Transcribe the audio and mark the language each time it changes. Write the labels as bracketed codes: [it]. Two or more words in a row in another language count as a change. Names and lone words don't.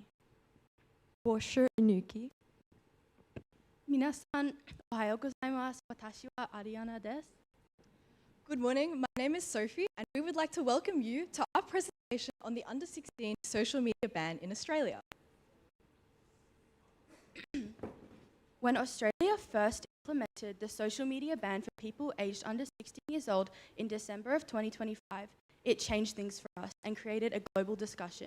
[zh] 我是 Nuki。 [ja] 皆さん、おはようございます。私はアリアナです。 [en] Good morning, my name is Sophie, and we would like to welcome you to our presentation on the under-16 social media ban in Australia. When Australia first implemented the social media ban for people aged under 16 years old in December of 2025, it changed things for us and created a global discussion.